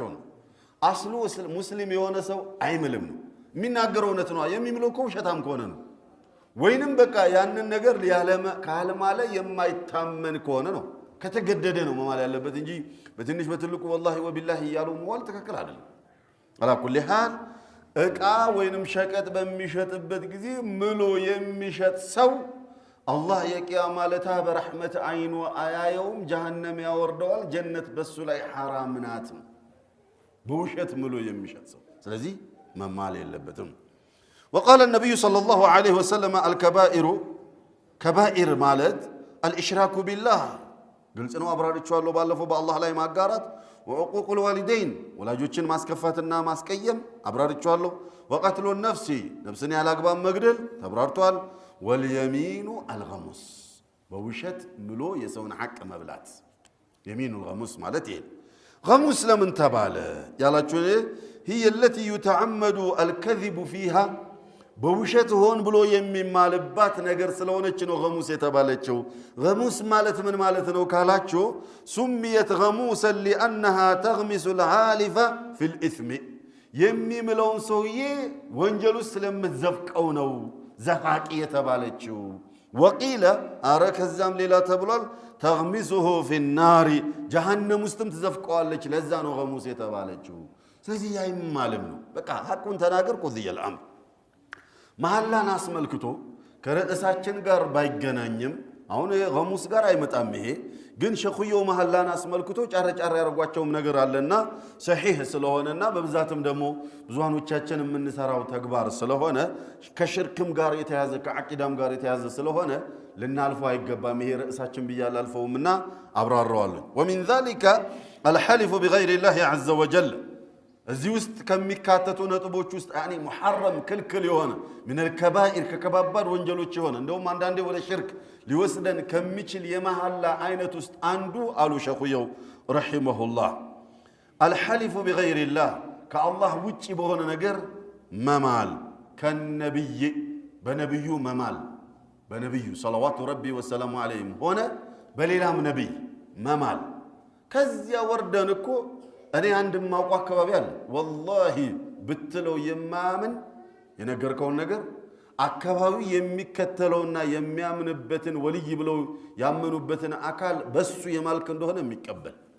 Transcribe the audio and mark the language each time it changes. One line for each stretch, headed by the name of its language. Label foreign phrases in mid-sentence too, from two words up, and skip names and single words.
Amharic: ነው። አስሉ ሙስሊም የሆነ ሰው አይምልም ነው የሚናገረው። እውነት ነው የሚምለው እኮ ውሸታም ከሆነ ነው። ወይንም በቃ ያንን ነገር ካልማለ የማይታመን ከሆነ ነው፣ ከተገደደ ነው መማል ያለበት እንጂ በትንሽ በትልቁ
Arabic: والله وبالله
Amharic: እያሉ መዋል ትክክል አይደለም።
Arabic: على كل حال
Amharic: ዕቃ ወይንም ሸቀጥ በሚሸጥበት ጊዜ ምሎ የሚሸጥ ሰው አላህ የቂያማ ለታ በረሕመት አይኑ አያየውም፣ ጀሃነም ያወርደዋል፣ ጀነት በሱ ላይ ሐራም ናት። በውሸት ምሎ የሚሸጥ ሰው ስለዚህ መማል የለበትም።
Arabic: وقال النبي صلى الله عليه وسلم الكبائر كبائر مالت الاشراك بالله
Amharic: ግልጽ ነው። አብራርቻለሁ ባለፈው በአላህ ላይ ማጋራት
Arabic: وعقوق الوالدين
Amharic: ወላጆችን ማስከፋትና ማስቀየም አብራርቻለሁ።
Arabic: وقتل النفس
Amharic: ነፍስን ያላግባብ መግደል ተብራርቷል።
Arabic: واليمين الغموس
Amharic: በውሸት ምሎ የሰውን ሐቅ መብላት
Arabic: يمين الغموس
Amharic: ማለት ይሄ غموس ለምን ተባለ ያላችሁ
Arabic: هي التي يتعمد الكذب فيها
Amharic: በውሸት ሆን ብሎ የሚማልባት ነገር ስለሆነች ነው ገሙስ የተባለችው። ገሙስ ማለት ምን ማለት ነው ካላችሁ
Arabic: سميت غموسا لأنها تغمس الحالف في الإثم
Amharic: የሚምለውን ሰውዬ ወንጀል ውስጥ ስለምትዘፍቀው ነው ዘፋቂ የተባለችው። ወቂለ አረ ከዛም ሌላ ተብሏል
Arabic: تغمسه في النار
Amharic: ጀሃነም ውስጥም ትዘፍቀዋለች፣ ለዛ ነው ገሙስ የተባለችው። ስለዚህ አይማልም ነው በቃ ሐቁን ተናገር
Arabic: قضي الأمر።
Amharic: መሐላን አስመልክቶ ከርዕሳችን ጋር ባይገናኝም አሁን ገሙስ ጋር አይመጣም ይሄ ግን ሸኹየው መሐላን አስመልክቶ ጫረ ያረጓቸውም ነገር አለና ሰሂህ ስለሆነና በብዛትም ደግሞ ብዙሃኖቻችን የምንሰራው ተግባር ስለሆነ ከሽርክም ጋር የተያዘ ከአቂዳም ጋር የተያዘ ስለሆነ ልናልፈው አይገባም። ይሄ ርዕሳችን ብያላልፈውምና አብራራዋለሁ።
Arabic: ومن ذلك الحلف بغير الله عز وجل
Amharic: እዚህ ውስጥ ከሚካተቱ ነጥቦች ውስጥ ያኒ ሙሐረም ክልክል የሆነ
Arabic: من الكبائر
Amharic: ከከባባድ ወንጀሎች የሆነ እንደውም አንዳንዴ ወደ ሽርክ ሊወስደን ከሚችል የመሐላ አይነት ውስጥ አንዱ አሉ ሸኹየው ረሂመሁላህ
Arabic: الحلف بغير الله
Amharic: ከአላህ ውጪ በሆነ ነገር መማል ከነብይ በነብዩ መማል በነብዩ
Arabic: صلوات ربي وسلامه عليهم
Amharic: ሆነ በሌላም ነብይ መማል። ከዚያ ወርደን እኮ እኔ አንድም ማውቀው አካባቢ አለ ወላሂ ብትለው የማምን የነገርከውን ነገር አካባቢ የሚከተለውና የሚያምንበትን ወልይ ብለው ያመኑበትን አካል በሱ የማልክ እንደሆነ የሚቀበል